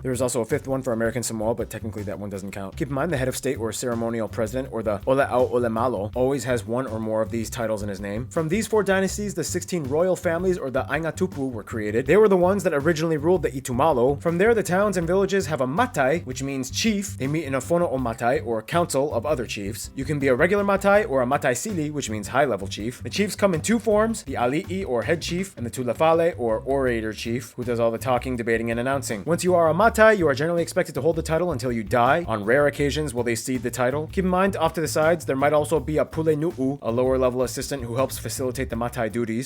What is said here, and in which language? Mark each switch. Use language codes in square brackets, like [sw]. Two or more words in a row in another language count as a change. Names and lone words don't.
[en] There was also a 5th one for American Samoa, but technically that one doesn't count. Keep in mind, the head of state or ceremonial president, or the [sm] Ole'au Olemalo, [en] always has one or more of these titles in his name. From these 4 dynasties, the 16 royal families, or the Aingatupu, were created. They were the ones that originally ruled the Itumalo. From there, the towns and villages have a matai, which means chief. They meet in a [sm] fono o matai, [en] or council of other chiefs. You can be a regular matai or a [sm] matai sili, [en] which means high-level chief. The chiefs come in 2 forms, the ali'i or head chief, and the tulafale or orator chief, who does all the talking, debating, and announcing. Once you are a matai, you are generally expected to hold the title until you die. On rare occasions will they cede the title. Keep in mind, off to the sides, there might also be a pulenu'u, a lower level assistant who helps facilitate the matai duties.